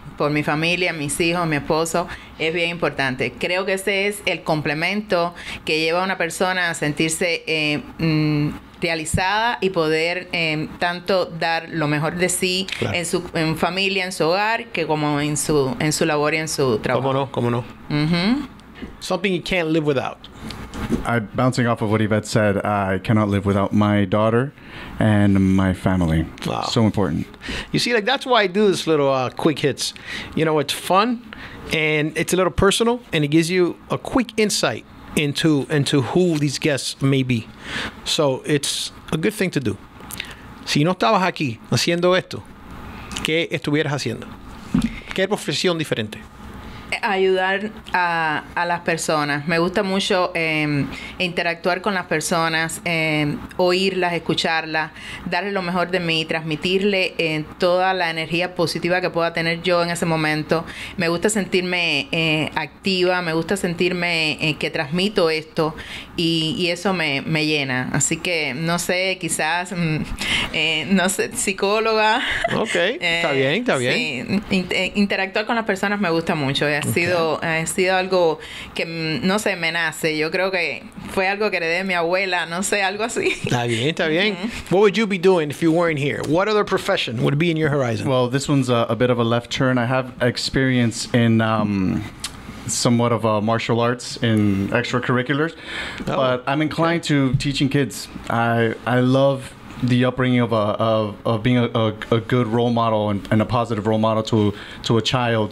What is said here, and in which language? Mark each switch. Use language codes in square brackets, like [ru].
[es] Por mi familia, mis hijos, mi esposo, es bien importante. Creo que ese es el complemento que lleva a una persona a sentirse realizada y poder tanto dar lo mejor de sí, claro, en familia, en su hogar, que como en su labor y en su trabajo. ¿Cómo no? [en] Something you can't live without. Bouncing off of what Ivette said, I cannot live without my daughter and my family. Wow. So important. You see, like, that's why I do this little quick hits. You know, it's fun and it's a little personal, and it gives you a quick insight into who these guests may be. So it's a good thing to do. [es] Si no estabas aquí haciendo esto, ¿qué estuvieras haciendo? ¿Qué profesión diferente? Ayudar a las personas. Me gusta mucho interactuar con las personas, oírlas, escucharlas, darle lo mejor de mí, transmitirle toda la energía positiva que pueda tener yo en ese momento. Me gusta sentirme activa, me gusta sentirme que transmito esto, y eso me llena. Así que, no sé, quizás, no sé, psicóloga. Ok, está bien. Sí, interactuar con las personas me gusta mucho. Ha sido algo que, no sé, me nace. Yo creo que fue algo que heredé de mi abuela, no sé, algo así. Está bien. [en] What would you be doing if you weren't here? What other profession would be in your horizon? Well, this one's a bit of a left turn. I have experience in somewhat of martial arts in extracurriculars, but I'm inclined to teaching kids. I love the upbringing of being a good role model and a positive role model to a child.